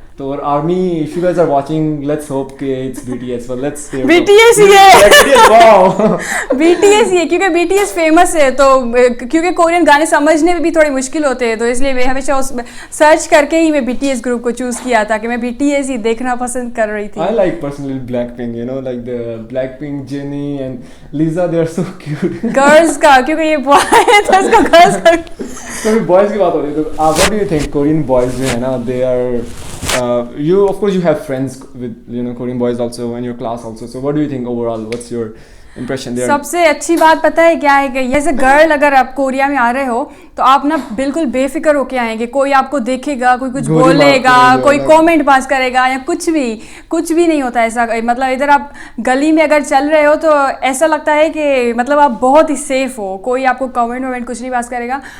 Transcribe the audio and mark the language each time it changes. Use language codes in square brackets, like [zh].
[en] तो और army if you guys are watching let's hope कि it's BTS but let's say [hi] BTS ही है wow BTS ही है क्योंकि बीटीएस फेमस है तो क्योंकि कोरियन गाने समझने में भी थोड़े मुश्किल होते हैं तो इसलिए मैं हमेशा उस सर्च करके ही मैं बीटीएस ग्रुप को चूज किया था कि मैं बीटीएस ही देखना पसंद कर रही थी. [en] I like personally Blackpink, you know, like the Blackpink, Jennie and Lisa, they are so cute. [hi] Girls का क्योंकि ये बॉय है तो उसको गर्ल्स का तो बॉयज की बात हो रही है तो [en] what do you think Korean boys जो है ना they are you of course you have friends with you know Korean boys also in your class also, so what do you think overall, what's your impression there? [hi] सबसे अच्छी बात पता है क्या है कि जैसे गर्ल अगर आप कोरिया में आ रहे हो तो आप ना बिल्कुल बेफिक्र होके आएंगे. कोई आपको देखेगा, कोई कुछ बोलेगा, कोई कमेंट पास करेगा या कुछ भी नहीं होता ऐसा. मतलब इधर आप गली में अगर चल रहे हो तो ऐसा लगता है कि मतलब आप बहुत ही सेफ हो, कोई आपको कमेंट कुछ नहीं पास करेगा.